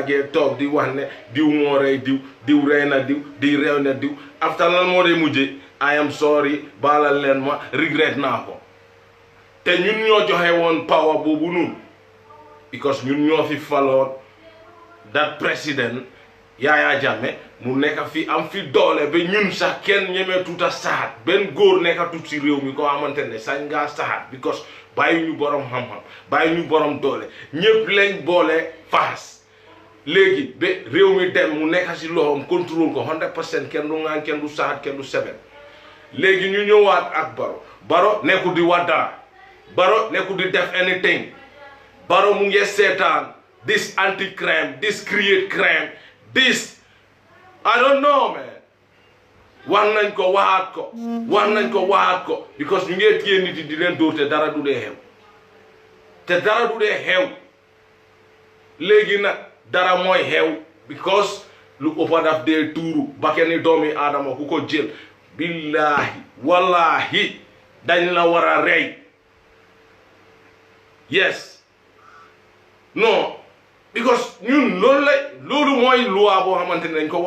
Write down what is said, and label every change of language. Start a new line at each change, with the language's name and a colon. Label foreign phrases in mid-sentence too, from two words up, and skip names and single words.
Wolof: ngi toog di wax ne diw moo rey diw rey na di reew na diw after lan moo dee mujjee
English: I am sorry
Wolof: baalal leen ma regret naa ko te ñun ñoo joxe woon power boobu noonu because ñun ñoo fi faloon
English: that president
Wolof: Yaya Jammeh mu nekk fi am fi doole ba ñun sax kenn ñemee tuuta saxaat benn góor nekk tut si réew mi ko xamante ne sañ ngaa saxaat because bàyyi ñu borom xam-xam bàyyi ñu borom doole ñëpp lañ boole faas léegi ba réew mi dem mu nekk si loxoom contrôle ko 100% kenn du ŋaan kenn du saxat kenn du sebet léegi ñu ñëwaat ak Barrow nekkul di wax dara Barrow nekkul di def anything Barrow mu ngi seetaan
English: this anti crime this create crime this I don't know man
Wolof: wax nañ ko waxaat ko because ñu ngi téye nit yi di leen dóor te dara du dee xew léegi nag dara mooy xew because lu ëppa daf dee tuuru bakkeni doomi aadama ku ko jël billahi wallahi dañ la war a rey yes non because ñun loolu mooy loi boo xamante ne dañ ko war